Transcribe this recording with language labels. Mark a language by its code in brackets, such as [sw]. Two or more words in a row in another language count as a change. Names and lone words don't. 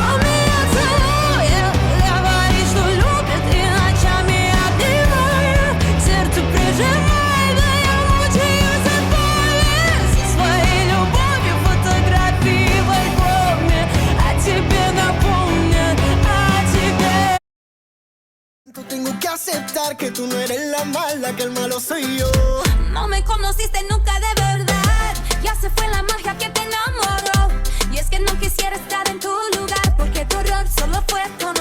[ru] Он меня целует, говорит, что любит, и ночами обнимает, сердце прижимает, а я мучаюсь от боли. Со своей любовью фотографии в альбоме, а тебе напомнят. [es] Tengo que aceptar que tú no eres la mala, que el malo soy yo. No me conociste nunca de verdad. Ya se fue la magia que te enamoró. Y es que no quisiera estar en tu lugar, porque tu error solo fue conocerme.